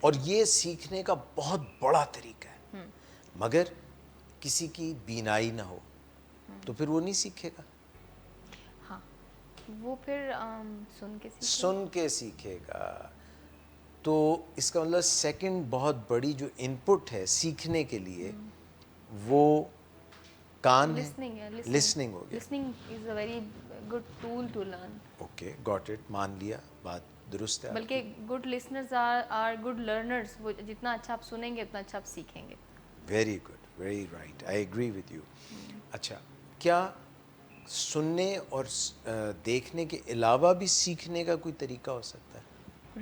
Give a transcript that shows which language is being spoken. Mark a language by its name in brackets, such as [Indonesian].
[Urdu] اور یہ سیکھنے کا بہت بڑا طریقہ ہے. مگر کسی کی بینائی نہ ہو تو پھر وہ نہیں سیکھے گا. ہاں, وہ پھر سن کے سیکھے گا. تو اس کا مطلب سیکنڈ بہت بڑی جو ان پٹ ہے سیکھنے کے لیے وہ کان ہے, لسننگ ہو گیا. [English] Listening is a very good tool to learn. Okay, got it, [Urdu] مان لیا, بات درست ہے. [English] بلکہ good listeners are good learners. [Urdu] وہ جتنا اچھا آپ سنیں گے اتنا اچھا آپ سیکھیں گے. [English] Very good, very right, I agree with you. [Urdu] اچھا, کیا سننے اور دیکھنے کے علاوہ بھی سیکھنے کا کوئی طریقہ ہو سکتا ہے؟